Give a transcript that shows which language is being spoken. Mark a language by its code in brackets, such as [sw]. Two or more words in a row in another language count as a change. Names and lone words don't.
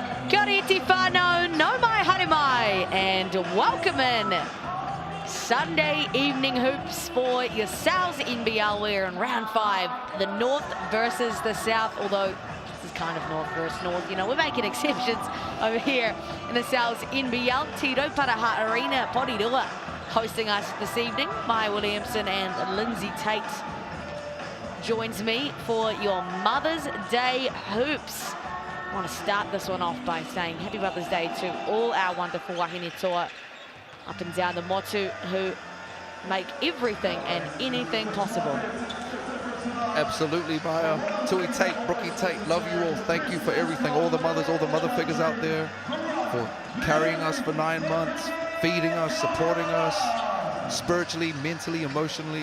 [mi] Kia ora iti whānau, no mai haere mai, [en] and welcome in Sunday evening hoops for your Sal's NBL. We're in round 5, the North versus the South, although this is kind of North versus North. You know, we're making exceptions over here in the Sal's NBL. Tiro Paraha Arena, Porirua, hosting us this evening. Maya Williamson and Lindsay Tate joins me for your Mother's Day hoops. I want to start this one off by saying Happy Mother's Day to all our wonderful [mi] wahine toa [en] up and down the motu who make everything and anything possible. Absolutely, Maya. Tui Tate, Brookie Tate, love you all. Thank you for everything. All the mothers, all the mother figures out there for carrying us for 9 months, feeding us, supporting us, spiritually, mentally, emotionally.